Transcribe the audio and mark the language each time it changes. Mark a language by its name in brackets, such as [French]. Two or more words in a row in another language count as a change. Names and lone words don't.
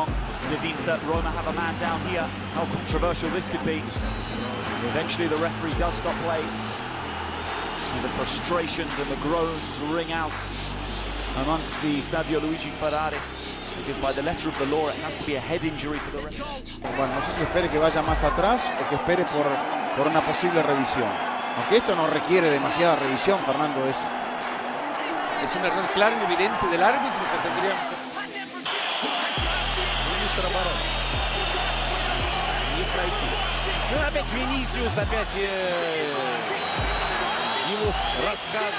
[English] De Vinta, Roma have a man down here. How controversial this could be. Eventually the referee does stop play. And the frustrations and the groans ring out amongst the Stadio Luigi Ferraris, because by the letter of the law it has to be a head injury for the referee. [Spanish] Bueno, no sé si espere que vaya más atrás o que espere por una posible revisión. Aunque esto no requiere demasiada revisión, Fernando, es un error claro y evidente del árbitro, se tendría... [Russian] Ну, опять Винисиус, опять его рассказы.